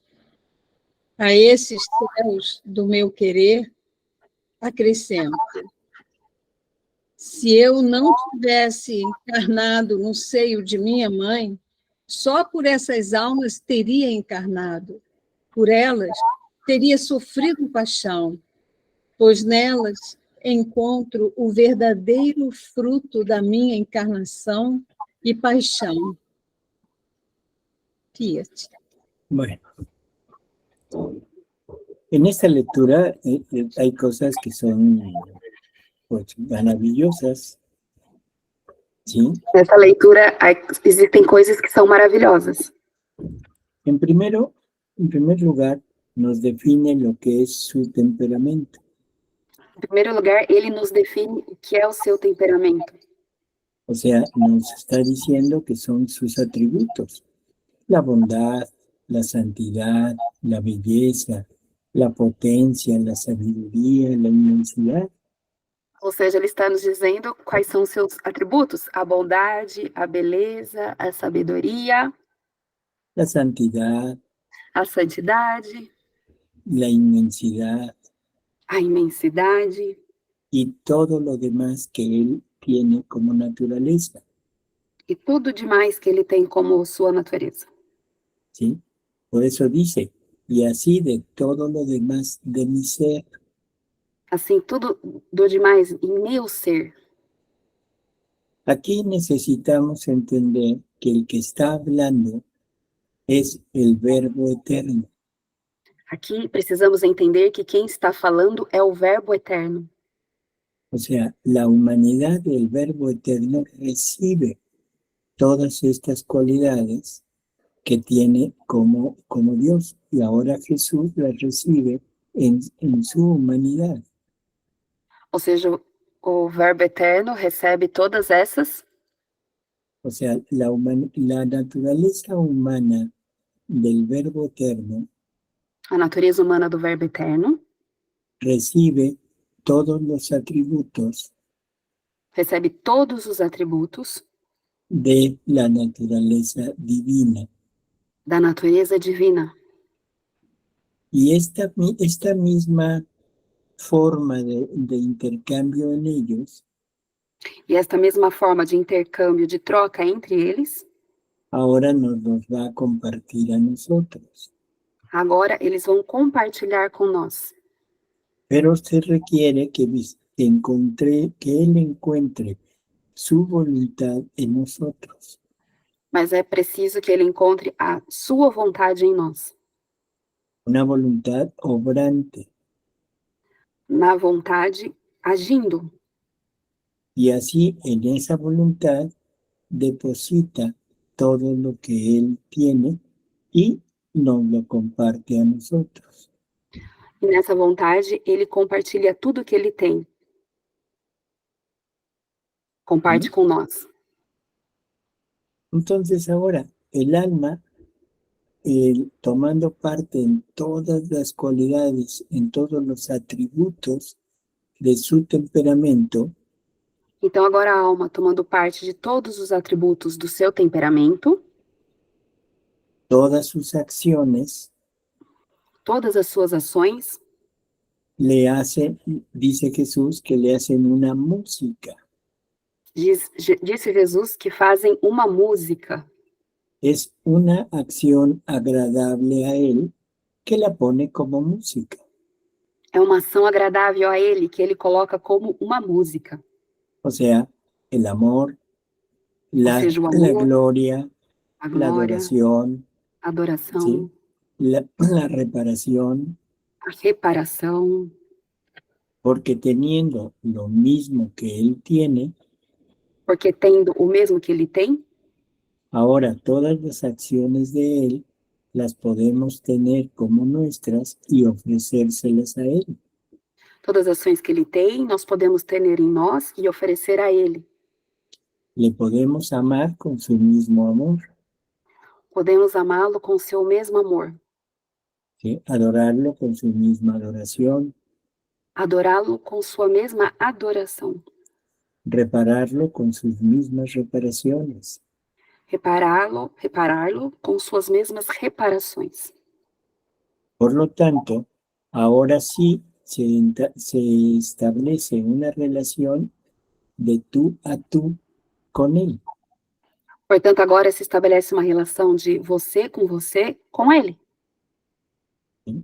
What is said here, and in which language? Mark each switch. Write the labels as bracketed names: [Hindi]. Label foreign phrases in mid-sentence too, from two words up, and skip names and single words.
[Portuguese] A esses céus do meu querer, acrescento: se eu não tivesse encarnado no seio de minha mãe, só por essas almas teria encarnado. Por elas, teria sofrido paixão, pois nelas encontro o verdadeiro fruto da minha encarnação e paixão. Fiat. [Spanish] Bueno, en esta lectura hay cosas que son pues, maravillosas, ¿sí? [Portuguese] Nessa leitura existem coisas que são maravilhosas. [Spanish] En primer lugar, nos define lo que es su temperamento. [Portuguese] Em primeiro lugar, ele nos define o que é o seu temperamento. [Spanish] O sea, nos está diciendo que son sus atributos. La bondad, la santidad, la belleza, la potencia, la sabiduría, la inmensidad. [Portuguese] Ou seja, ele está nos dizendo quais são os seus atributos: a bondade, a beleza, a sabedoria, [Spanish] La santidad, [Portuguese] a santidade, [Spanish] la inmensidad [Portuguese] a imensidade [Spanish] y todo lo demás que él tiene como naturaleza. [Portuguese] e tudo demais que ele tem como sua natureza. [Spanish] ¿Sí? Por eso dice, y así de todo lo demás de mi ser. [Portuguese] Assim, tudo do demais em meu ser. [Spanish] Aquí necesitamos entender que el que está hablando es el Verbo eterno. [Portuguese] Aqui precisamos entender que quem está falando é o Verbo eterno. [Spanish] O sea, la humanidad del Verbo eterno recibe todas estas cualidades que tiene como Dios. Y ahora Jesús las recibe en su humanidad. [Portuguese] Ou seja, o Verbo eterno recebe todas essas. [Spanish] O sea, la naturaleza humana del Verbo eterno [Portuguese] A natureza humana do Verbo eterno [Spanish] recibe todos los atributos [Portuguese] recebe todos os atributos [Spanish] de la naturaleza divina. [Portuguese] da natureza divina. [Spanish] Y esta misma forma de intercambio en ellos [Portuguese] E esta mesma forma de intercâmbio, de troca entre eles, [Spanish] ahora nos va a compartir a nosotros. [Portuguese] agora eles vão compartilhar com nós. [Spanish] Pero se requiere que Él encuentre su voluntad en nosotros. [Portuguese] Mas é preciso que ele encontre a sua vontade em nós. [Spanish] Una voluntad obrante. [Portuguese] Na vontade, agindo. [Spanish] Y así en esa voluntad deposita todo lo que Él tiene y nos lo comparte a nosotros. [Portuguese] E nessa vontade, ele compartilha tudo que ele tem. Comparte com nós. [Spanish] Entonces ahora, el alma, tomando parte en todas las cualidades, en todos los atributos de su temperamento, [Portuguese] Então agora a alma, tomando parte de todos os atributos do seu temperamento, [Spanish] todas sus acciones, [Portuguese] todas as suas ações, [Spanish] le hacen, dice Jesús, que le hacen una música. [Portuguese] disse Jesus que fazem uma música. [Spanish] Es una acción agradable a él que la pone como música. [Portuguese] É uma ação agradável a ele, que ele coloca como uma música. [Spanish] O sea, el amor, la, [Portuguese] seja, o amor, [Spanish] la gloria, [Portuguese] A [Spanish] la [Portuguese] glória, [Spanish] adoración, [Portuguese] a adoração, [Spanish] ¿sí? La reparación, [Portuguese] a reparação, [Spanish] porque teniendo lo mismo que él tiene, [Portuguese] porque tendo o mesmo que ele tem, [Spanish] ahora todas las acciones de él las podemos tener como nuestras y ofrecérselas a él. [Portuguese] todas as ações que ele tem, nós podemos ter em nós e oferecer a ele. [Spanish] Le podemos amar con su mismo amor, [Portuguese] Podemos amá-lo com seu mesmo amor, [Spanish] ¿sí? Adorarlo con su misma adoración, [Portuguese] adorá-lo com sua mesma adoração, [Spanish] repararlo con sus mismas reparaciones. [Portuguese] repará-lo com suas mesmas reparações. [Spanish] Por lo tanto, ahora sí se establece una relación de tú a tú con él. [Portuguese] Portanto, agora se estabelece uma relação de você, com ele. [Spanish] ¿Sí?